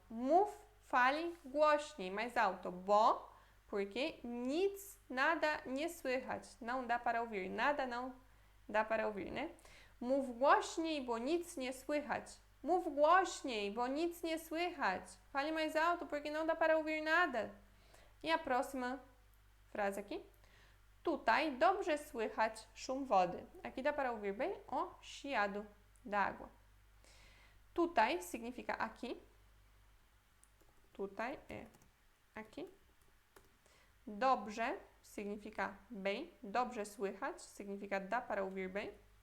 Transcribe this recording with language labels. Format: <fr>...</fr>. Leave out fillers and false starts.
<pl>Mów, fale głośniej,</pl> <pt>mais alto.</pt> <pl>Bo, porque nic, nada nie słychać.</pl> <pt>Não dá para ouvir. Nada não dá para ouvir, né?</pt> <pl>Mów głośniej, bo nic nie słychać. Mów głośniej, bo nic nie słychać.</pl> <pt>Fale mais alto, porque não dá para ouvir nada. E a próxima frase aqui.</pt> <pl>Tutaj dobrze słychać szum wody.</pl> <pt>Aqui dá para ouvir bem o chiado da água. Tutaj significa aqui. Tutaj é aqui. Dobrze significa bem.</pt> <pl>Dobrze słychać</pl> <pt>significa dá para ouvir bem.</pt>